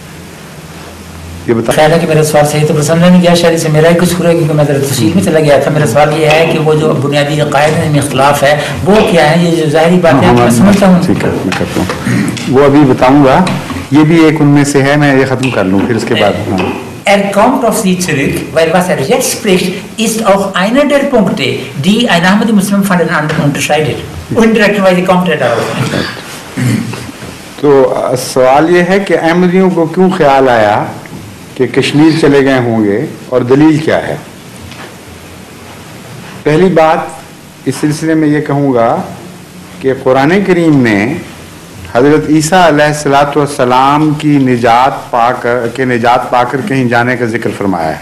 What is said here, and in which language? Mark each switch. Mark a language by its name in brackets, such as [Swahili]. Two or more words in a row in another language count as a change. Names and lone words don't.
[Urdu] یہ بتا خیال ہے کہ میرا سوال صحیح تو سمجھا نہیں گیا، شاید سے میرا ہی کچھ ہو رہا ہے کیونکہ میں ذرا تفصیل میں چلا گیا تھا. میرا سوال یہ ہے کہ وہ جو بنیادی عقائد میں اختلاف ہے وہ کیا ہے؟ یہ جو ظاہری بات ہے میں سمجھتا ہوں. ٹھیک ہے میں کرتا ہوں، وہ ابھی بتاؤں گا. یہ بھی ایک ان میں سے ہے، میں یہ ختم kar لوں پھر اس کے بعد. [German] kommt auf Sie zurück, weil was jetzt spricht, ist auch einer der Punkte, die ein Ahmadi Muslim von den anderen unterscheidet. Indirekterweise kommt darauf. [Urdu] تو سوال یہ ہے کہ احمدیوں کو کیوں خیال آیا کہ کشمیر چلے گئے ہوں گے اور دلیل کیا ہے؟ پہلی بات اس سلسلے میں یہ کہوں گا کہ قرآن کریم نے حضرت عیسیٰ علیہ الصلوۃ والسلام کی نجات پا کر کہیں جانے کا ذکر فرمایا ہے.